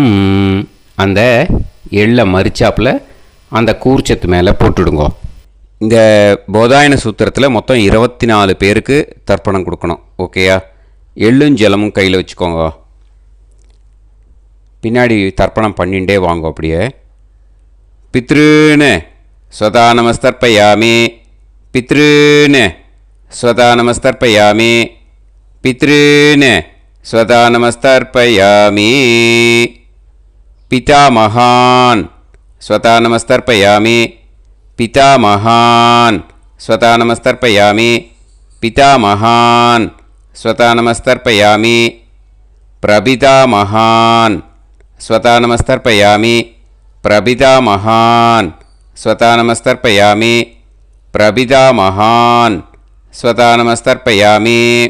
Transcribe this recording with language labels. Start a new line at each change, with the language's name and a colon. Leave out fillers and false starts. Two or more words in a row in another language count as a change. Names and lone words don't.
Tamil: அந்த எள்ளை மரிச்சாப்பில் அந்த கூர்ச்சத்து மேலே போட்டுடுங்க. இந்த போதாயன சூத்திரத்தில் மொத்தம் 24 பேருக்கு தர்ப்பணம் கொடுக்கணும். ஓகேயா? எள்ளும் ஜலமும் கையில் வச்சுக்கோங்க. பின்னாடி தர்ப்பணம் பண்ணிகிட்டே வாங்க.
Sanskrit: அப்படியே पितॄन् स्वधा नमस्तर्पयामि पितॄन् स्वधा नमस्तर्पयामि पितॄन् स्वता नमस्तर्पयामि पितामहान् स्वता नमस्तर्पयामि पितामहान् स्वता नमस्तर्पयामि पितामहान् स्वता नमस्तर्पयामि प्रपितामहान् स्वता नमस्तर्पयामि प्रपितामहान् स्वता नमस्तर्पयामि प्रपितामहान् स्वता नमस्तर्पयामि